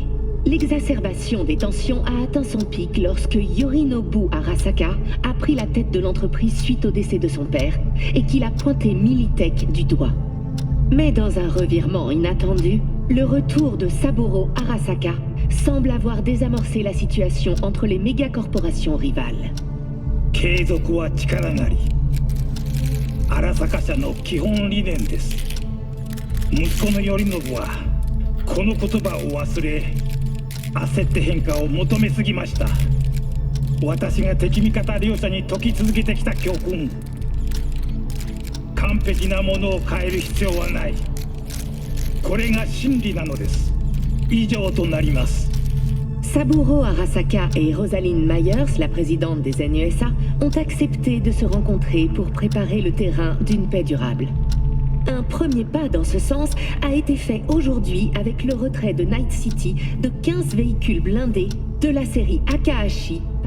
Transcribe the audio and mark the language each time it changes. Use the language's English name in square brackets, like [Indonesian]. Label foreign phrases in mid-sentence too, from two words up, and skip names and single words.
[French] L'exacerbation des tensions a atteint son pic lorsque Yorinobu Arasaka a pris la tête de l'entreprise suite au décès de son père et qu'il a pointé Militech du doigt. Mais dans un revirement inattendu, le retour de Saburo Arasaka semble avoir désamorcé la situation entre les méga-corporations rivales. [Japanese] 継続は力なり。荒坂社の基本理念です。息子の頼信はこの言葉を忘れ、焦って変化を求めすぎました。私が敵味方両者に解き続けてきた教訓。完璧なものを変える必要はない。これが真理なのです。以上となります。 [French] Saburo Arasaka et Rosalind Myers, la présidente des NUSA, ont accepté de se rencontrer pour préparer le terrain d'une paix durable. Un premier pas dans ce sens a été fait aujourd'hui avec le retrait de Night City de 15 véhicules blindés de la série Akahashi.